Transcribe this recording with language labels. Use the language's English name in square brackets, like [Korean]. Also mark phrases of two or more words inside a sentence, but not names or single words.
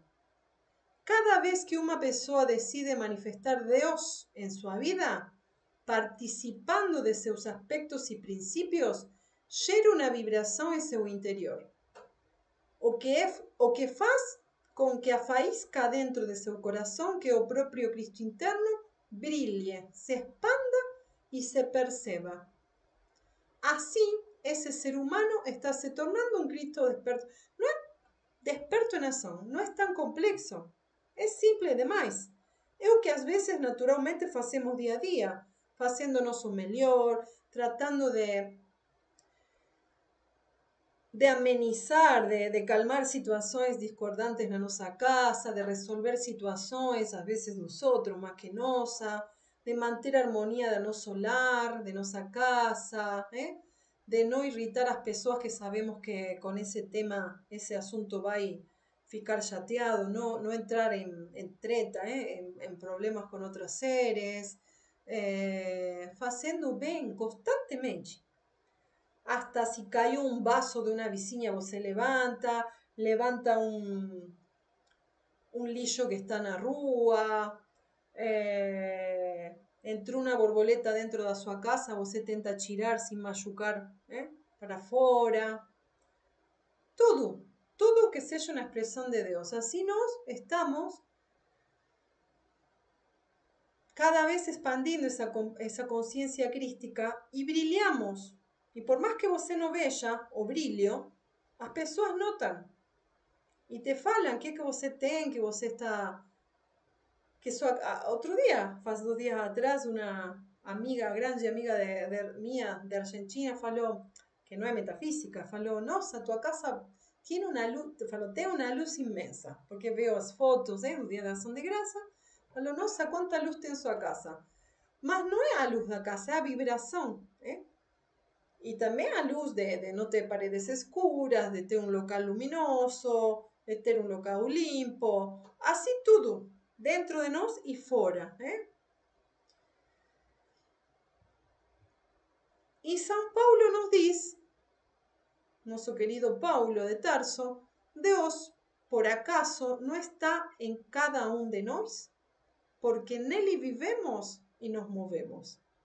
[Portuguese] Cada vez que uma pessoa decide manifestar Deus em sua vida, participando de seus aspectos e princípios, gera uma vibração em seu interior. O que faz com que a faísca dentro de seu coração, que é o próprio Cristo interno, brilhe, se expanda y se perceba. [Spanish] Así, ese ser humano está [Portuguese] se tornando [Spanish] un Cristo desperto. No es desperto en ação, [Portuguese] não é tão complexo. É simples demais. É o que às vezes naturalmente fazemos dia a dia, fazendo nosso melhor, tratando de amenizar, de calmar situações discordantes na nossa casa, de resolver situações, às vezes dos outros, mais que nossa, de manter a harmonia de nosso lar, de nossa casa, de não irritar as pessoas que sabemos que com esse tema, esse assunto vai ficar chateado, não entrar em treta, em problemas com outros seres, fazendo bem constantemente. [Spanish] Hasta si cayó un vaso de una [Portuguese] vizinha, você levanta un lixo que está na rua, entrou una borboleta dentro da sua casa, você tenta tirar sin machucar para fora. Tudo que seja una expresión de Dios. [Spanish] Así nos estamos cada vez expandindo esa conciencia crística y brillamos. [Portuguese] E por mais que você não veja o brilho, as pessoas notam. E te falam que você tem, que você está... Outro dia, faz 2 dias atrás, uma amiga, grande amiga minha de Argentina, falou, que não é metafísica, falou, nossa, tua casa tem uma luz imensa. Porque veo as fotos do Dia da Ação de Graça, falou, nossa, quanta luz tem sua casa. Mas não é a luz da casa, é a vibração, [Spanish] Y también [Portuguese] a luz de no ter paredes escuras, de ter un local luminoso, de ter un local limpo, así tudo, dentro de nós y fora. [Spanish] Y San Paulo nos dice, nuestro querido Paulo de Tarso, Dios, por acaso, no está en cada uno de nós, [Portuguese] porque nele vivemos [Spanish] y nos movemos.